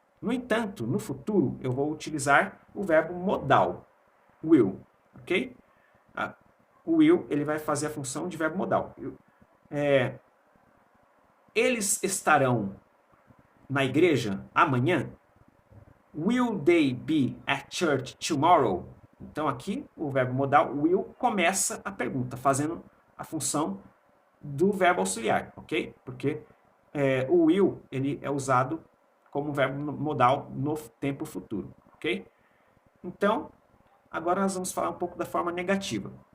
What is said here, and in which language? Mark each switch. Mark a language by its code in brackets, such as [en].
[pt] No entanto, no futuro, eu vou utilizar o verbo modal, will, ok? O will ele vai fazer a função de verbo modal. Eles estarão na igreja amanhã? [en] Will they be at church tomorrow? [pt] Então aqui o verbo modal will começa a pergunta, fazendo a função do verbo auxiliar, ok? Porque o will ele é usado como verbo modal no tempo futuro, ok? Então, agora nós vamos falar um pouco da forma negativa.